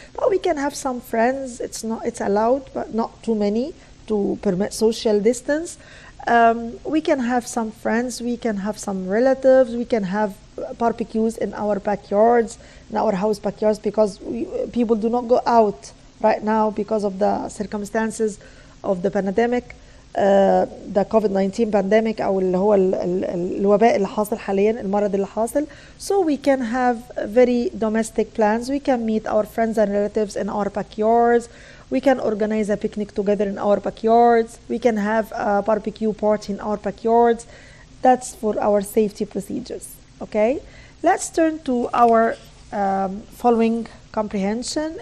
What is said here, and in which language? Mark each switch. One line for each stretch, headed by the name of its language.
English: But we can have some friends. It's allowed, but not too many to permit social distance. We can have some friends. We can have some relatives. We can have barbecues in our backyards, in our house backyards, because people do not go out right now because of the circumstances of the pandemic. The COVID-19 pandemic
Arabic: أو اللي هو الوباء اللي حاصل حاليا, المرض اللي حاصل.
English: So we can have very domestic plans. We can meet our friends and relatives in our backyards. We can organize a picnic together in our backyards. We can have a barbecue party in our backyards. That's for our safety procedures. Okay, let's turn to our following comprehension.